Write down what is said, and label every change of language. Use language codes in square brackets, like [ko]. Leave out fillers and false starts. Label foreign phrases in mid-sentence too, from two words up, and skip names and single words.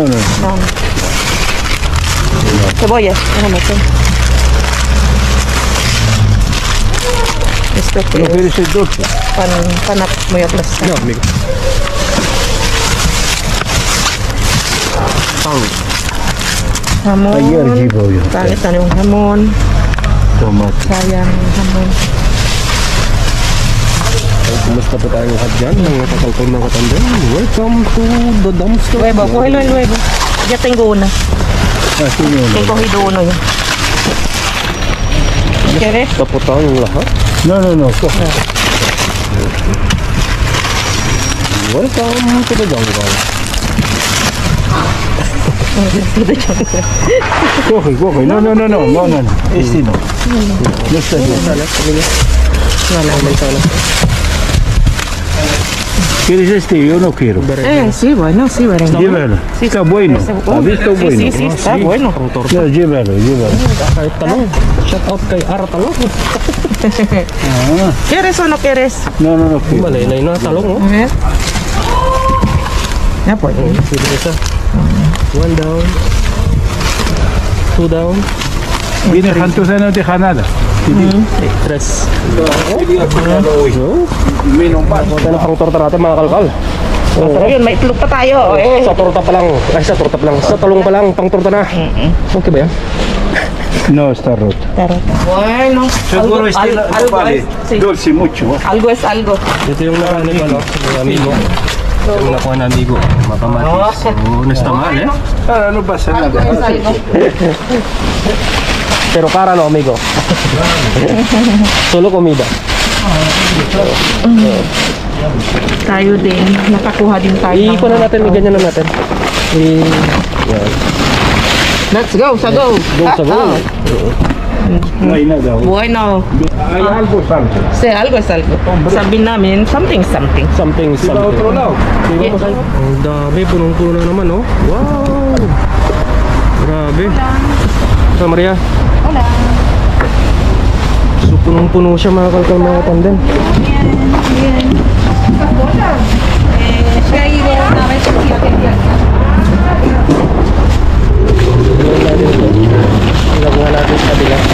[es] No. Cebolla. Déjame hacer. Esto que ¿No es quieres el dulce? pan muy aplastar. No, amigo. Pang. Jamón. Ayer llevo yo. [tl] Ito yung jamón. [es] Tomate. [tl] Sayang yung jamón. Kumusta po tayo lahat dyan? Mga kakalkol mga katandem. [en] Welcome to the dumpster. [es] Huevo, cógelo el huevo. Ya tengo una. Así no. He cogido uno ya. ¿Quieres? [tl] Tapos tayo yung lahat. [es] No, coge. [en] Welcome to the jungle. [es] Coge. No. Este no. No está bien. No. ¿Quieres este? Yo no quiero. Sí, bueno, sí, bueno. Llévalo. Sí, Está bueno. ¿Has visto sí, bueno? Sí, está bueno. [tl] Ang torta. [es] No, llévalo. [tl] Kay Talong. [en] Shout out [tl] kay Ara Talong. [es] Ah, ¿Quieres o no quieres? no quiero. [tl] Malay na talong oh. [es] A ver. Ya pues. [tl] Sino isa. [en] One down. Two down. [es] Viene Jantuza, no deja nada. Tres. Menos más. [tl] Ito na pang torta natin mga kalkal. Masarap yun, may itlog pa tayo. Sa torta pa lang. Ay, sa torta pa lang. Sa talong pa lang, pang torta na. Okay ba yan? [es] No, está roto. Bueno, Seguro algo vale. es, sí. Dulce mucho. Algo es algo. [tl] Ito yung nakanin ko, no? Yung amigo. Ito yung nakuha na amigo. Matamatis. So, [es] no está mal, eh? Ahora no pasa Algo nada. es algo. Pero cara no, amigo. Solo comida. [tl] Tayo din, nakakuha din tayo. Iikon na natin, ganyan na natin. Yan. [en] Let's go, sa go. Go sa go. [es] No hay nada. Bueno, Hay algo salto. sí, algo es algo. [tl] Sabihin namin, [en] something. Something. [es] Iba a otro lado. [en] Yeah. [tl] Ang dami, punong-puno na naman, oh. [es] Wow! Grabe. Hola, Maria. Hola. [tl] So, punong-puno siya mga kalkal mga tandem. Ilagyan natin sa kabila.